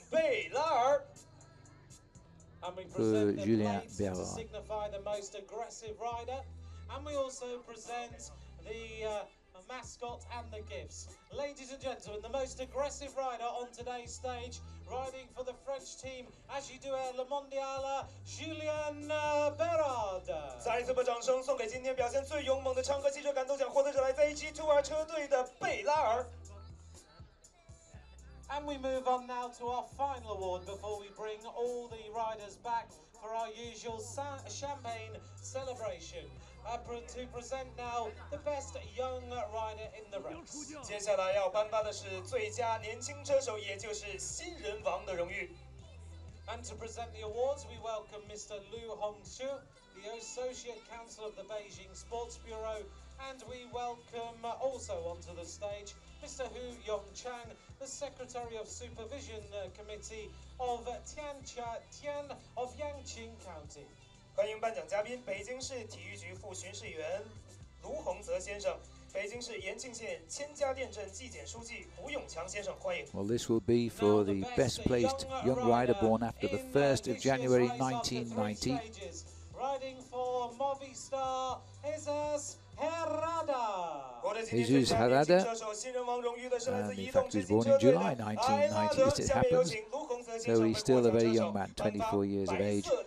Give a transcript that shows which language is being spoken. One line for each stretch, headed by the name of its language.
English: And we present the plates to signify the most aggressive rider. And we also present the mascot and the gifts. Ladies and gentlemen, the most aggressive rider on today's stage, riding for the French team Qianjiadian Mondial, Julien Berard.
Chinese: 再一次把掌声送给今天表现最勇猛的昌河汽车感斗奖获得者，来自 AG Tour 车队的贝拉尔。
English: And we move on now to our final award before we bring all the riders back for our usual champagne celebration. To present now the best young rider in the race.
Chinese: 接下来要颁发的是最佳年轻车手，也就是新人王的荣誉。
English: And to present the awards, we welcome Mr. Liu Hongqiu, the Associate Counsel of the Beijing Sports Bureau, and we welcome also onto the stage Mr. Hu Yongchang, the Secretary of Supervision Committee of Qianjiadian of Yanqing County.
Chinese: 欢迎颁奖嘉宾，北京市体育局副巡视员卢洪泽先生，北京市延庆县千家店镇纪检书记胡永强先生，欢迎。
English: Well, this will be for the best placed young rider born after the 1st of January 1990. Riding for Movistar, Jesus Herrada. Jesus Herrada, and in fact he was born in July 1990 as it happens, so he's still a very young man, 24 years of age.